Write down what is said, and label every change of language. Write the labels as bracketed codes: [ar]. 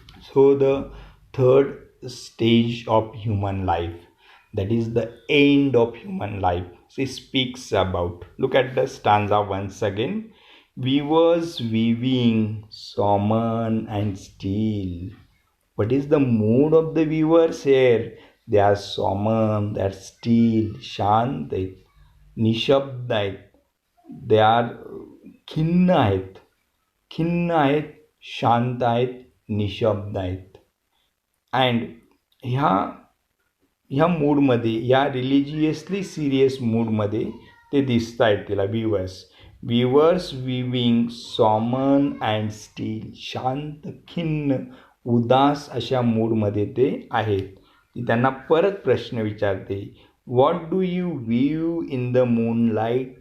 [en] So the third stage of human life, that is the end of human life, she speaks about. Look at the stanza once again. Weavers weaving solemn and still. What is the mood of the viewers here? They are solemn, they are still, [mr] शांत आहेत, निशब्द आहेत, [en] they are [mr] खिन्न आहेत, शांत आहेत, निशब्द आहेत. अँड ह्या मूडमध्ये, या रिलिजियसली सिरियस मूडमध्ये ते दिसत आहेत तिला, [en] Viewers viewing solemn and still. [mr] शांत, खिन्न, उदास अशा मूडमध्ये ते आहेत. ती त्यांना परत प्रश्न विचारते, [en] What do you view in the moonlight?